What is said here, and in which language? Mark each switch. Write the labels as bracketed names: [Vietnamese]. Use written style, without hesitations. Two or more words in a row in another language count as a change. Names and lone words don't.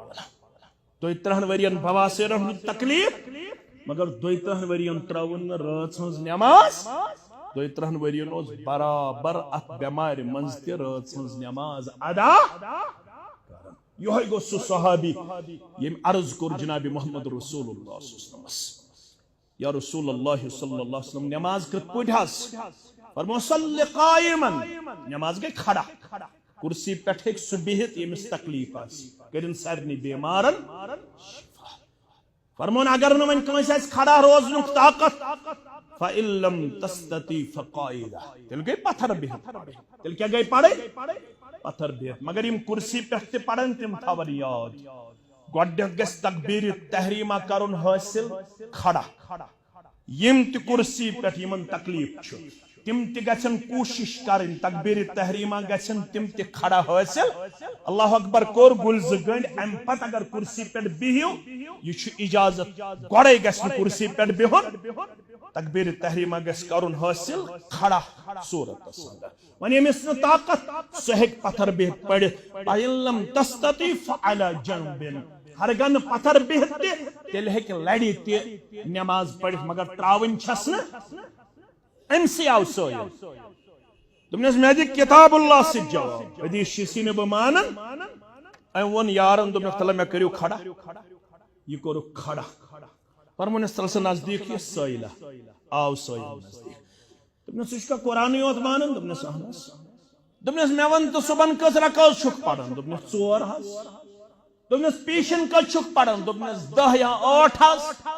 [Kashmiri] 32 ورین بواسیرن ہُنٛد تکلیف مگر 32 ورین ترٛٲوٕن نہٕ رٲژ ہٕنٛز نٮ۪ماز 32 ورین اوس برابر اتھ بٮ۪مارِ منٛز تہِ رٲژ ہٕنٛز نٮ۪ماز ادا کران یِہوے گوٚو سُہ صحابی ییٚمۍ عرض کوٚر جناب [Arabic] محمد رسول اللہ صلی اللہ علیہ وسلم یا رسول اللہ صلی اللہ علیہ وسلم [Kashmiri] نٮ۪ماز کِتھ پٲٹھۍ حظ فرمو [Arabic] صلی قائمن [Kashmiri] نٮ۪ماز گٔے کھڑا کرسی پٮ۪ٹھ ہیٚکہِ سُہ بِہِتھ ییٚمِس تکلیف آسہِ کٔرِن سارنٕے بیمارن فرمون اگر نہٕ وۄنۍ کٲنٛسہِ آسہِ کھڑا روزنُک طاقت [Arabic] فإن لم تستطع فقاعدہ [Kashmiri] تیٚلہِ گٔے پتھر بِہِتھ تیٚلہِ کیٛاہ گٔے پرٕنۍ پتھر بِہِتھ مگر یِم کرسی پٮ۪ٹھ تہِ پرن تِم تھاون یاد گۄڈنٮ۪تھ گژھِ تکبیرِ تحریٖمہ کرُن حٲصِل کھڑا یِم تہِ کرسی پٮ۪ٹھ یِمن تکلیف چھُ تم تہِ گژھن کوٗشش کرٕنۍ تکبیرِ تحریٖمہ گژھن تم تہِ کھڑا حٲصِل [Arabic] اللہ اکبر [Kashmiri] کوٚر گُلۍ 2 گٔنٛڈۍ امہِ پتہٕ اگر کرسی پٮ۪ٹھ بِہِو یہِ چھُ اجازت گۄڈے گژھِ نہٕ کرسی پٮ۪ٹھ بِہُن تکبیرِ تحریٖمہ گژھِ کرُن حٲصِل کھڑا صوٗرتس اندر وۄنۍ ییٚمِس نہٕ طاقت سُہ ہیٚکہِ پتھر بِہِتھ پٔرِتھ [Arabic] فإن لم تستطع فعلى جنب [Kashmiri] ہرگن پتھر بِہِتھ تہِ تیٚلہِ ہیٚکہِ لرِ تہِ نٮ۪ماز پٔرِتھ مگر ترٛاوٕنۍ چھس نہٕ أمسٕے آو سٲیِل دوٚپنس مےٚ دِ [Arabic] کِتاب اللہ [Kashmiri] سۭتۍ جواب حدیث چھُسی نہٕ بہٕ مانان أمۍ ووٚن یارن دوٚپنکھ تلہ مےٚ کٔرِو کھڑا یہِ کوٚرُکھ کھڑا فرمونس تل سا نزدیٖک یہِ سٲیلہ آو سٲیِل نزدیٖک دوٚپنس ژٕ چھُکھا قرآنٕے یوت مانان دوٚپنس اہن حظ دوٚپنس مےٚ وَن تہٕ صُبحن کٔژ رکٲژ چھُکھ پران دوٚپنس 4 حظ دوٚپنس پیٖشن کٔژ چھُکھ پران دوٚپنس 10 یا 8 حظ